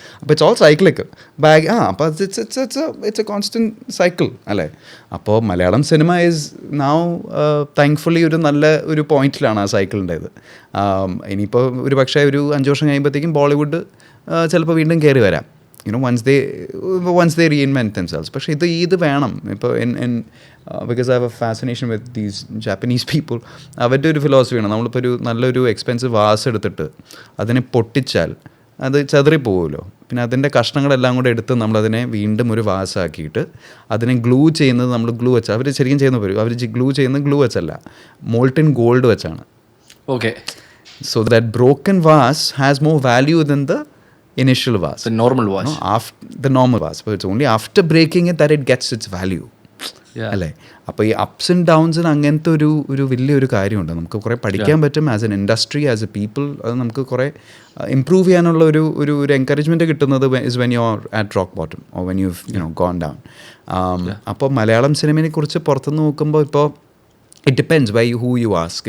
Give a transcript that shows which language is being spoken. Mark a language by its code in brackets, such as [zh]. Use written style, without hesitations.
[en] അപ്പോൾ it's all cyclical bag. അപ്പോൾ it's a constant cycle അല്ലേ? [ml] അപ്പോൾ Malayalam cinema [en] is now thankfully [ml] ഒരു നല്ല ഒരു പോയിന്റിലാണ് ആ സൈക്കിളിൻ്റേത്. ഇനിയിപ്പോൾ ഒരു പക്ഷേ ഒരു 5 വർഷം കഴിയുമ്പോഴത്തേക്കും ബോളിവുഡ് ചിലപ്പോൾ വീണ്ടും കയറി വരാം, [en] once they reinvent themselves. [ml] പക്ഷേ ഇത് വേണം. ഇപ്പോൾ [en] because I have a fascination with these Japanese people, [ml] അവരുടെ ഒരു ഫിലോസഫിയാണ്. നമ്മളിപ്പോൾ ഒരു നല്ലൊരു എക്സ്പെൻസീവ് വാസ് എടുത്തിട്ട് അതിനെ പൊട്ടിച്ചാൽ അത് ചെതറിപ്പോവുമല്ലോ. പിന്നെ അതിൻ്റെ കഷ്ണങ്ങളെല്ലാം കൂടെ എടുത്ത് നമ്മളതിനെ വീണ്ടും ഒരു വാസാക്കിയിട്ട് അതിനെ ഗ്ലൂ ചെയ്യുന്നത് നമ്മൾ ഗ്ലൂ വെച്ചാൽ അവർ ശരിക്കും ചെയ്യുന്ന പോലും അവർ ഗ്ലൂ ചെയ്യുന്നത് ഗ്ലൂ വെച്ചല്ല, മോൾട്ടൻ ഗോൾഡ് വെച്ചാണ്. Okay. [en] So that broken vase has more value than the initial vase. The normal vase. The normal vase. But it's only after breaking it that it gets its value. [ml] അല്ലേ? അപ്പോൾ ഈ [en] ups and ഡൗൺസിന് [ml] അങ്ങനത്തെ ഒരു വലിയൊരു കാര്യമുണ്ട്. നമുക്ക് കുറേ പഠിക്കാൻ പറ്റും [en] As an industry, as a people. [ml] അത് നമുക്ക് കുറേ ഇമ്പ്രൂവ് ചെയ്യാനുള്ള ഒരു എൻകറേജ്മെൻറ്റ് കിട്ടുന്നത് [en] Is when you are at rock bottom or when you gone down. [ml] അപ്പോൾ മലയാളം സിനിമയെ കുറിച്ച് പുറത്തുനിന്ന് നോക്കുമ്പോൾ ഇപ്പോൾ [en] It depends by who you ask.